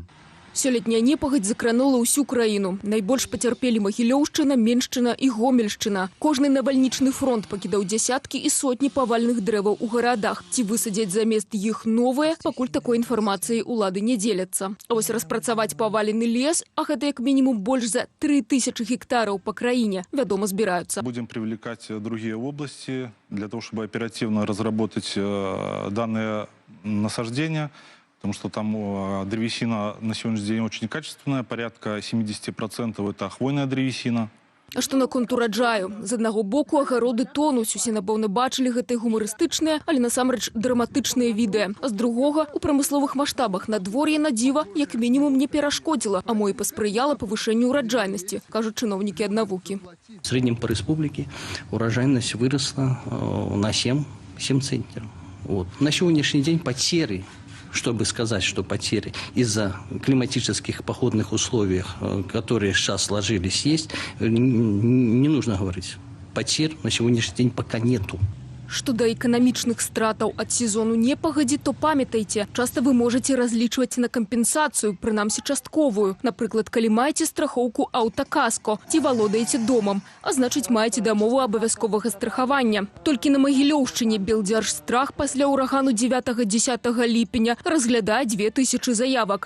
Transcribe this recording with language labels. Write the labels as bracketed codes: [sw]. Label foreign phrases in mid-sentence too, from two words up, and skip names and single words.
[be] Сёлетняя непагадзь закранула ўсю краіну. Найбольш пацярпелі Магілёўшчына, Меншчына і Гомельшчына. Кожны навальнічны фронт пакідаў дзясяткі і сотні павальных дрэваў у гарадах. Ці высадзяць замест іх новыя, пакуль такой інфармацыяй улады не дзеляцца. А вось распрацаваць павалены лес, а гэта як мінімум больш за 3000 гектараў па краіне, вядома, збіраюцца. [ru] Будем привлекать другие области для того, чтобы оперативно разработать данные насаждения. Потому что там древесина на сегодняшний день очень качественная, порядка 70% это хвойная древесина. [be] А што наконт ураджаю? З аднаго боку агароды тонуць, усе, напэўна, бачылі гэтыя гумарыстычныя, але насамрэч драматычныя відэа. А з другога, у прамысловых маштабах надвор'е на дзіва як мінімум не перашкодзіла, а мо і паспрыяла павышэнню ураджайнасці, кажуць чыноўнікі аднавукі. [ru] В среднем по республике урожайность выросла на 7 центнеров. Вот. На сегодняшний день потери, чтобы сказать, что потери из-за климатических походных условий, которые сейчас сложились, есть, не нужно говорить. Потерь на сегодняшний день пока нету. [be] Што да эканамічных стратаў ад сезону непагадзі, то памятайце, часта вы можаце разлічваць на кампенсацыю, прынамсі частковую. Напрыклад, калі маеце страхоўку аўтакаско, ці валодаеце домам, а значыць маеце дамову абавязковага страхавання. Толькі на Магілёўшчыне Белдзяржстрах пасля ўрагану 9-10 ліпеня разглядае 2000 заявак.